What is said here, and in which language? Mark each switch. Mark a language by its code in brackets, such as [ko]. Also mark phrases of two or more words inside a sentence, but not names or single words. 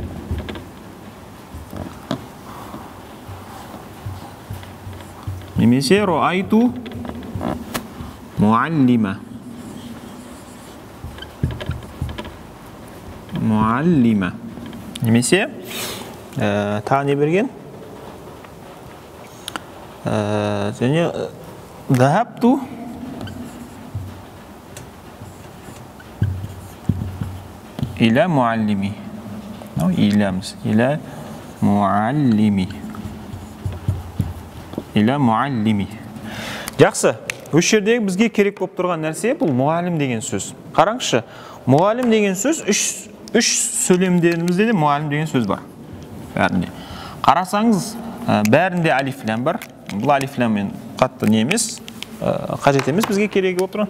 [ar] Немесе رأيت معلمة. Муаллима. [kk] Немесе тағы не берген? [ar] Және ذهبت إلى معلمي. Илямыз. إلى معلمي. إلى معلمي. Жақсы. [kk] Осы жердегі бізге керек болып тұрған нәрсе бұл мұғалім деген сөз. Қараңызшы, мұғалім деген сөз үш сөйлемдерімізде де мұғалім деген сөз бар. Бәрінде. Қарасаңыз, бәрінде алиф-лам бар. Бұл алиф-ламмен қатты не емес, қажет емес, бізге керек болып тұрған.